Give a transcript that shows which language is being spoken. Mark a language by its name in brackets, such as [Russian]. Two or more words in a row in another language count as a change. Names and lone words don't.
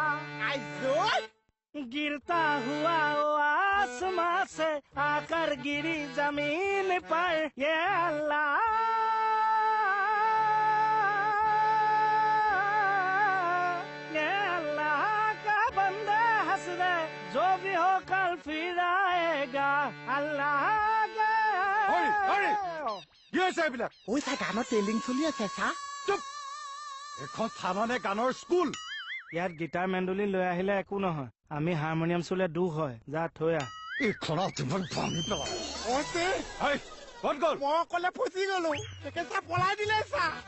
[Hindi] गिरता हुआ वो आसमां से आकर गिरी जमीन पर ये अल्लाह जो भी हो कल फिर आएगा अल्लाह [Assamese] গানৰ ট্ৰেইনিং চলি আছে চা এখন থানানে গানৰ স্কুল ইয়াত গীটাৰ মেণ্ডলিন লৈ আহিলে একো নহয় আমি হাৰমনিয়াম চুলে দুখ হয় যা থৈ আহ মই অকলে ফচি গলো চা পলাই দিলে চা